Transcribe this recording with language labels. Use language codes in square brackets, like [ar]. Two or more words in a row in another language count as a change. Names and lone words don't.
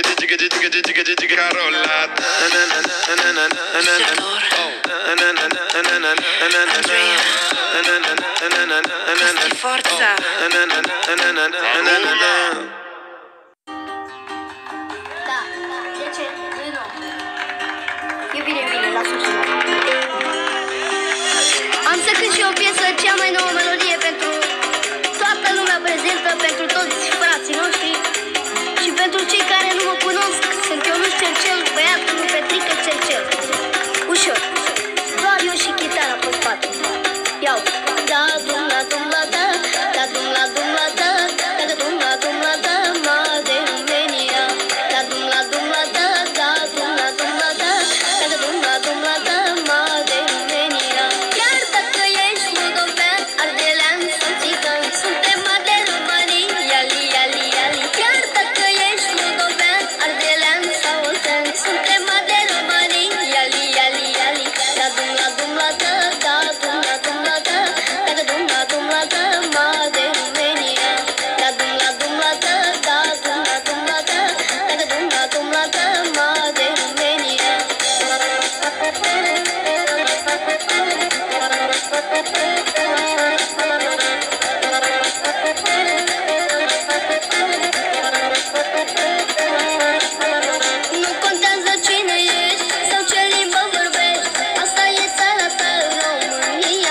[ro] Carola. [it] Questa è forza. [ro] Iubire vine la susținere. Am să cânt și o piesă, cea mai nouă melodie pentru toată lumea prezentă, pentru toți frații noștri și pentru cei care nu mă cunosc. Sunt Ionuț Cercel, băiatul lui Petrică Cercel. Ușor, doar eu și chitara pe spate. Iau. Da dum la dum la da, da dum la dum la da, da dum la dum la da, ma de România. Da dum la dum la da, da dum la dum la da, da dum la dum la da, ma de România. Chiar dacă ești moldovean, ardelean sau țigan, suntem mari de România, yali yali yali. Chiar dacă ești moldovean, ardelean sau oltean, suntem mari de România, yali yali yali. Da dum la dum la da, da dum la dum la da, da dum la dum la da, ma de România. Da dum la dum la da, da dum la dum la da, da dum la dum la da, ma de România. Nu contează cine ești sau ce limbă vorbești, asta e țara ta, România.